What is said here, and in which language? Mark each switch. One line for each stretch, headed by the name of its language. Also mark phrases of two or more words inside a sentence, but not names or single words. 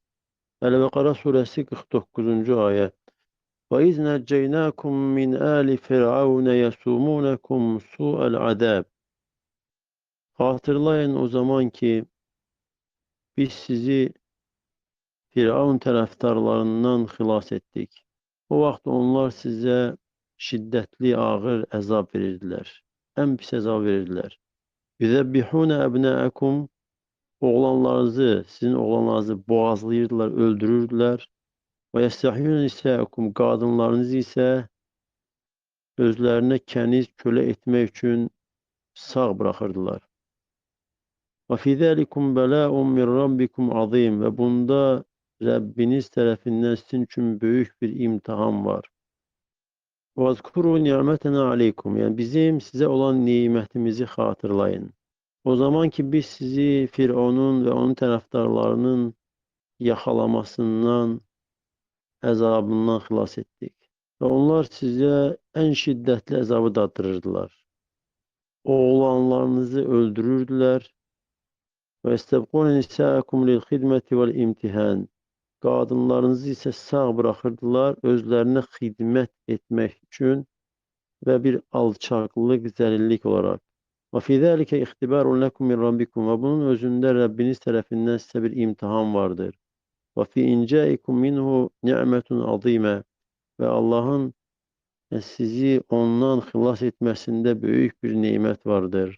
Turkish: El-Bekara suresi 49. ayet.
Arabic: وإذ نجيناكم من آل فرعون يسومونكم سوء العذاب.
Azerbaijani: Hatırlayın o zaman ki biz sizi Firavun tərəfdarlarından xilas etdik. O vaxt onlar sizə şiddətli, ağır əzab verirdilər. Ən pis əzab verirdilər.
Arabic: يذبحون أبناءكم,
Azerbaijani: oğlanlarınızı, sizin oğlanlarınızı boğazlayırdılar, öldürürdülər. Və
Arabic: يستحيون نساءكم,
Azerbaijani: qadınlarınızı isə özlərinə kəniz, kölə etmək üçün sağ buraxırdılar. Və
Arabic: في ذلكم بلاء من ربكم عظيم,
Azerbaijani: və bunda Rəbbiniz tərəfindən sizin üçün böyük bir imtahan var.
Arabic: وَاذْكُرُوا نِعْمَتَنَا عَلَيْكُمْ,
Azerbaijani: yəni bizim sizə olan nimətimizi xatırlayın. O zaman ki biz sizi Firavunun və onun tərəfdarlarının yaxalamasından, əzabından xilas etdik. Və onlar sizə ən şiddətli əzabı daddırırdılar. Oğlanlarınızı öldürürdülər.
Arabic: وَيَسْتَبْقُونَ نِسَاءَكُمْ لِلْخِدْمَةِ وَالْاِمْتِحَانِ,
Azerbaijani: qadınlarınızı isə sağ buraxırdılar özlərinə xidmət etmək üçün və bir alçaqlıq, zəlillik olaraq. Və
Arabic: في ذلك اختبار لكم من ربكم,
Azerbaijani: və bunun özündə Rəbbiniz tərəfindən sizə bir imtahan vardır. Və
Arabic: في إنجائكم منه نعمة عظيمة,
Azerbaijani: və Allahın sizi ondan xilas etməsində böyük bir nemət vardır.